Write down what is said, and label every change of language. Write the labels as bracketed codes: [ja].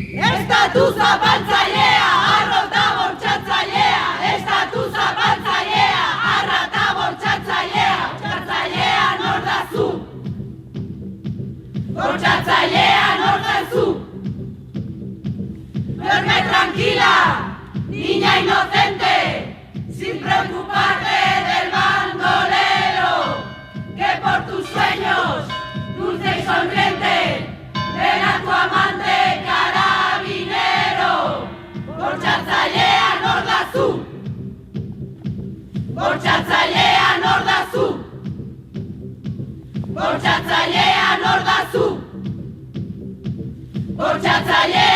[eu] Estatu zapaltzailea, arrota bortxatzailea! Estatu zapaltzailea, arrata bortxatzailea! Bortxatzailea nor da zu? Bortxatzailea nor da zu? [es] Duerme tranquila, niña inocente, sin preocuparte del bandolero, que por tus sueños, dulce y sonriente, ven a tu amante carabinero. [eu] Bortxatzailea nor da zu? Bortxatzailea nor da zu? Bortxatzailea nor da zu? Bortxatzailea